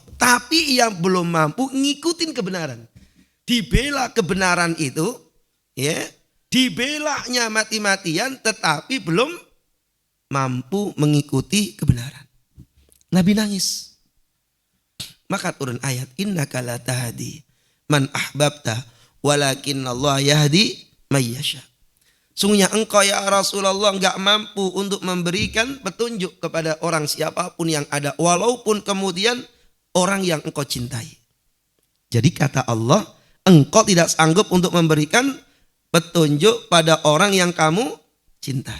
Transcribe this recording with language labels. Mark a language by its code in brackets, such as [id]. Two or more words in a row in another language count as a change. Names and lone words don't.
[id] Tapi ia belum mampu ngikutin kebenaran. Dibela kebenaran itu, ya, dibelanya mati-matian, tetapi belum mampu mengikuti kebenaran. Nabi nangis. Maka turun ayat, [ar] إنك لا تهدي من أحببت ولكن الله يهدي من يشاء. [id] Sungguhnya engkau ya Rasulullah enggak mampu untuk memberikan petunjuk kepada orang siapapun yang ada, walaupun kemudian orang yang engkau cintai. Jadi kata Allah, engkau tidak sanggup untuk memberikan petunjuk pada orang yang kamu cintai.